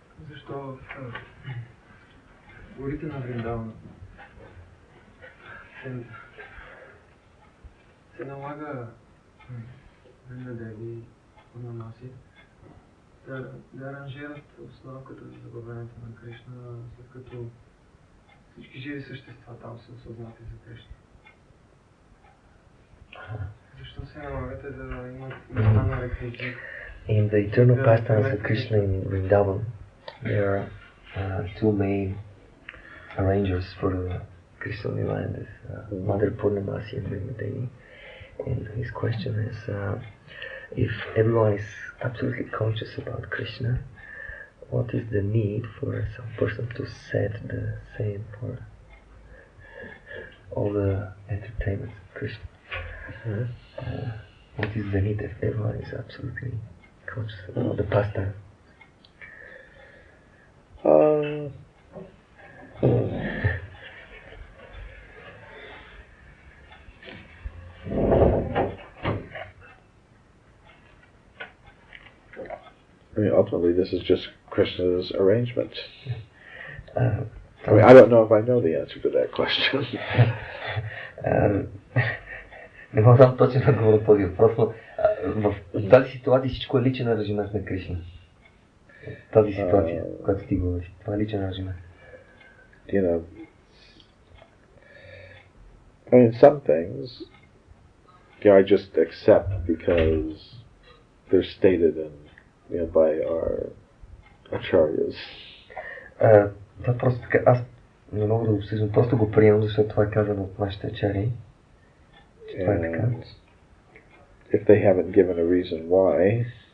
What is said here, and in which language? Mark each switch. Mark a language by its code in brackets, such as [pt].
[bg] Защо в горите на Вриндавана се налага Вриндадеви Пурнамаси да аранжират обстановката за забавянето на Кришна, след като всички живи същества там са осъзнати за Кришна. Защо се налагате да имат места на реквизит? [en] In the eternal pastimes of Krishna in Vrindavan, there are two main arrangers for the Krishna Lila, and this Mother Purnamasi and Vrindadevi. And his question is, if everyone is absolutely conscious about Krishna, what is the need for some person to set the same for all the entertainments of Krishna? What is the need if everyone is absolutely conscious about the pastime? Ultimately, this is just Krishna's arrangement. I don't know if I know the answer to that question. [bg] Не мога да дам точно отговор на този въпрос, но в тази ситуация всичко е личен ангажимент на Кришна. Тази ситуация, която ти говориш, това е личен ангажимент. [en] I mean, some things, I just accept because they're stated by our acharyas. [bg] Това просто така, аз не мога да го обсъждам, просто го приемам, защото това е казано от нашите ачарии. [en] And if they haven't given a reason why,